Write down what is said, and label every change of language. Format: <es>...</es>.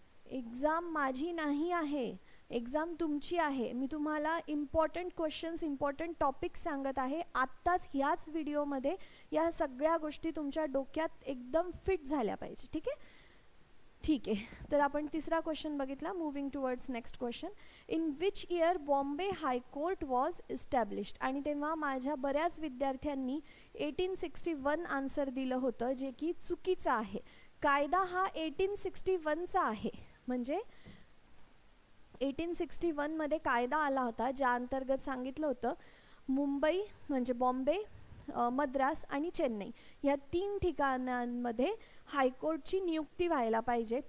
<mr>Exam माझी नाही आहे, एग्जाम तुमची आहे. मी तुम्हाला इम्पॉर्टंट क्वेश्चन्स, इम्पॉर्टंट टॉपिक्स सांगत आहे. आत्ताच ह्याच व्हिडिओमध्ये या सगळ्या गोष्टी तुमच्या डोक्यात एकदम फिट झाल्या पाहिजे. ठीक आहे? ठीक आहे. तर आपण तिसरा क्वेश्चन बघितला.</mr> <en>Moving towards next question. In which year Bombay high court was established?</en> <mr>आणि तेव्हा माझ्या बऱ्याच विद्यार्थ्यांनी 1861 आन्सर दिलं होतं, जे की चुकीचं आहे. कायदा हा 1861चा आहे. म्हणजे 1861 मध्ये कायदा आला होता, ज्या अंतर्गत सांगितलं होतं मुंबई म्हणजे बॉम्बे, मद्रास आणि चेन्नई या 3 ठिकाणांमध्ये हायकोर्टची नियुक्ती व्हायला पाहिजे.</mr>